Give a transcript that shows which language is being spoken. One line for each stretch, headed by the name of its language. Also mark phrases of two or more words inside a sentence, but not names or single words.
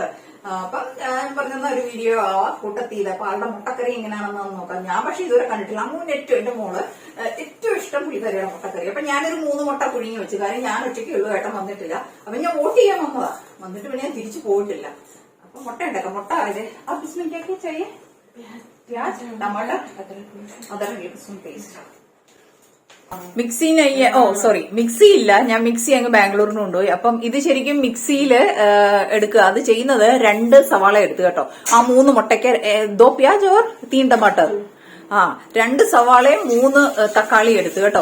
Malayalam: അപ്പം ഞാൻ പറഞ്ഞ ഒരു വീഡിയോ കൂട്ടത്തിയില്ല. അപ്പൊ ആളുടെ മുട്ടക്കറി എങ്ങനെയാണെന്ന് നോക്കാം. ഞാൻ പക്ഷെ ഇതുവരെ കണ്ടിട്ടില്ല. അമ്മൂന് എന്റെ മോള് ഏറ്റവും ഇഷ്ടം പുള്ളിക്കറിയുടെ മുട്ടക്കറി. അപ്പൊ ഞാനൊരു 3 മുട്ട പുഴുങ്ങി വെച്ചു. കാര്യം ഞാൻ ഒറ്റയ്ക്ക് ഉള്ളൂ, ഏട്ടൻ വന്നിട്ടില്ല. അപ്പൊ ഞാൻ വോട്ട് ചെയ്യാൻ വന്നതാ. വന്നിട്ട് പിന്നെ ഞാൻ തിരിച്ചു പോയിട്ടില്ല. അപ്പൊ മുട്ട ഉണ്ടാക്കാം. മുട്ട ആയത് ആ ബിസ്മിക്കൊക്കെ ചെയ്യേ
Hindi: प्याज टमाटर अदरक लहसुन पेस्ट
Malayalam: മിക്സി സോറി മിക്സി ഇല്ല. ഞാൻ മിക്സി അങ്ങ് ബാംഗ്ലൂരിന് കൊണ്ടുപോയി. അപ്പം ഇത് ശരിക്കും മിക്സിയില് എടുക്കുക. അത് ചെയ്യുന്നത് 2 സവാള എടുത്തു കേട്ടോ. ആ 3 മുട്ടയ്ക്ക് 2
Hindi: प्याज और 3 टमाटर.
Malayalam: 2 സവാളയും 3 തക്കാളി എടുത്തു കേട്ടോ.